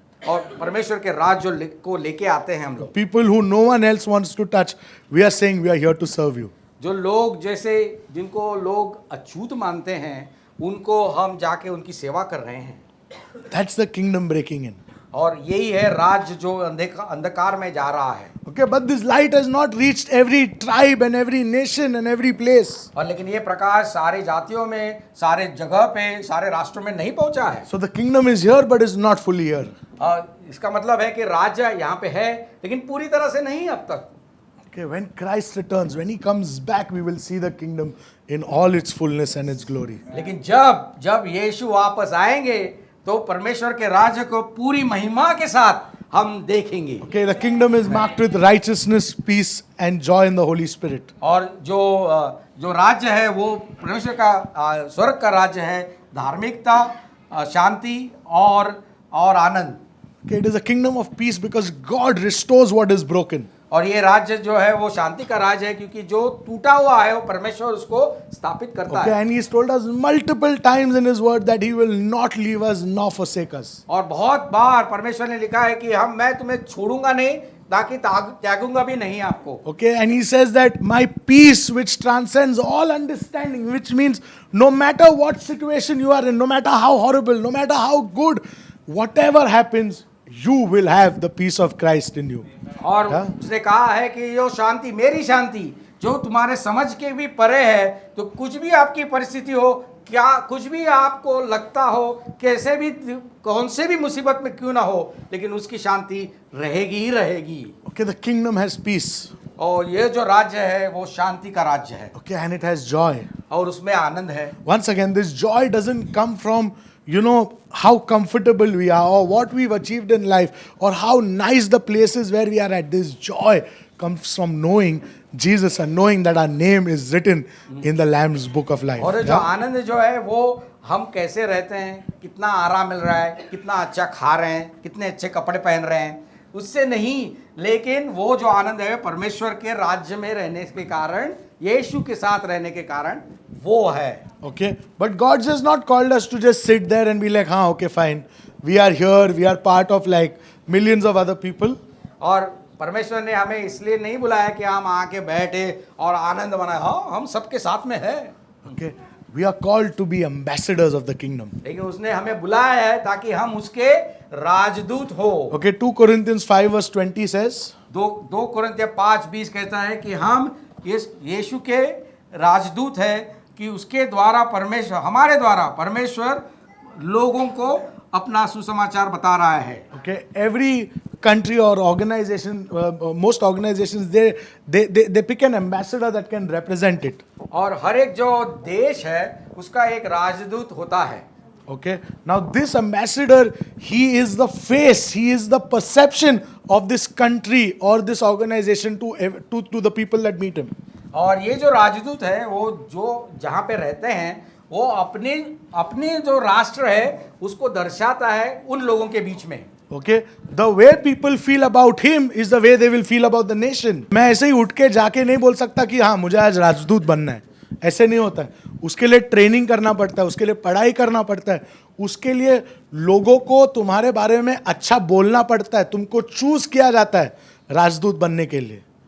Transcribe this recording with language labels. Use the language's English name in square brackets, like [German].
[Hindi] और परमेश्वर के राज्य को लेके आते हैं हम लोग। [English] People who no one else wants to touch, we are saying we are here to serve you. [Hindi] जो लोग जैसे जिनको लोग अछूत मानते हैं उनको हम जाके उनकी सेवा कर रहे हैं। [English] That's the kingdom breaking in. [Hindi] और यही है राज्य जो अंधकार में जा रहा है। [English] Okay, but this light has not reached every tribe and every nation and every place. [Hindi] और लेकिन ये प्रकाश सारे जातियों में, सारे जगह पे, सारे राष्ट्रों में नहीं पहुंचा है। [English] So the kingdom is here but is not fully here. [Hindi] इसका मतलब है कि राज्य यहाँ पे है लेकिन पूरी तरह से नहीं अब तक। [English] Okay, when Christ returns, when he comes back, we will see the kingdom in all its fullness and its glory. [Hindi] लेकिन जब यीशु वापस आएंगे तो परमेश्वर के राज्य को पूरी महिमा के साथ हम देखेंगे। [English] Okay, the kingdom is marked with righteousness, peace and joy in the Holy Spirit. [Hindi] और जो राज्य है वो परमेश्वर का स्वर्ग का राज्य है, धार्मिकता, शांति और आनंद। [English] Okay, it is a kingdom of peace because God restores what is broken. [Hindi] और ये राज्य जो है वो शांति का राज्य है क्योंकि जो टूटा हुआ है वो परमेश्वर उसको स्थापित करता [English] Okay, [Hindi] है। [English] and he's told us multiple times in his word that he will not leave us nor forsake us. [Hindi] और बहुत बार परमेश्वर ने लिखा है कि मैं तुम्हें छोड़ूंगा नहीं ताकि त्यागूंगा भी नहीं आपको। [English] Okay, and he says that my peace which transcends all understanding, which means no matter what situation you are in, no matter how horrible, no matter how good, whatever happens, you will have the peace of Christ in you. [Hindi] और उसने कहा है कि यो शांति, मेरी शांति जो तुम्हारे समझ के भी परे है, तो कुछ भी आपकी परिस्थिति हो क्या कुछ भी आपको लगता हो, कैसे भी कौन से भी मुसीबत में क्यों ना हो, लेकिन उसकी शांति रहेगी ही रहेगी। [English] Okay, the kingdom has peace. [Hindi] और ये जो राज्य है वो शांति का राज्य है, [English] Okay, and it has joy. [Hindi] और उसमें आनंद है। [English] Once again, this joy doesn't come from, how comfortable we are or what we've achieved in life or how nice the places where we are at. This joy comes from knowing Jesus and knowing that our name is written in the Lamb's book of life. [Hindi] और जो [English] Yeah? [Hindi] आनंद जो है वो हम कैसे रहते हैं, कितना आराम मिल रहा है, कितना अच्छा खा रहे हैं, कितने अच्छे कपड़े पहन रहे हैं, उससे नहीं, लेकिन वो जो आनंद है परमेश्वर के राज्य में रहने के कारण, यीशु के साथ रहने के कारण वो है। [English] Okay, but God has not called us to just sit there and be like, okay, fine. We are here, we are part of like millions of other people. [Hindi] और परमेश्वर ने हमें इसलिए नहीं बुलाया कि हम आके बैठे और आनंद मनाए, हाँ हम सबके साथ में है। [English] Okay, we are called to be ambassadors of the kingdom. [Hindi] लेकिन उसने हमें बुलाया है ताकि हम उसके राजदूत हो। [English] Okay, 2 Corinthians 5 verse 20 says, [Hindi] 2 कुरिन्थियों 5:20 कहता है कि हम यीशु के राजदूत है, कि उसके द्वारा परमेश्वर, हमारे द्वारा परमेश्वर लोगों को अपना सुसमाचार बता रहा है। [English] okay, every country or organization, most organizations, they pick an ambassador that can represent it. [Hindi] और हर एक जो देश है उसका एक राजदूत होता है। [English] Okay, now this ambassador, he is the face, he is the perception of this country or this organization to the people that meet him. [Hindi] और ये जो राजदूत है वो जो जहाँ पे रहते हैं वो अपने जो राष्ट्र है उसको दर्शाता है उन लोगों के बीच में। [English] Okay, the way people feel about him is the way they will feel about the nation. [Hindi] मैं ऐसे ही उठ के जाके नहीं बोल सकता कि हाँ मुझे आज राजदूत बनना है, ऐसे नहीं होता है। उसके लिए ट्रेनिंग करना पड़ता है, उसके लिए पढ़ाई करना पड़ता है, उसके लिए लोगों को तुम्हारे बारे में अच्छा बोलना पड़ता है, तुमको चूज किया जाता है राजदूत बनने के लिए।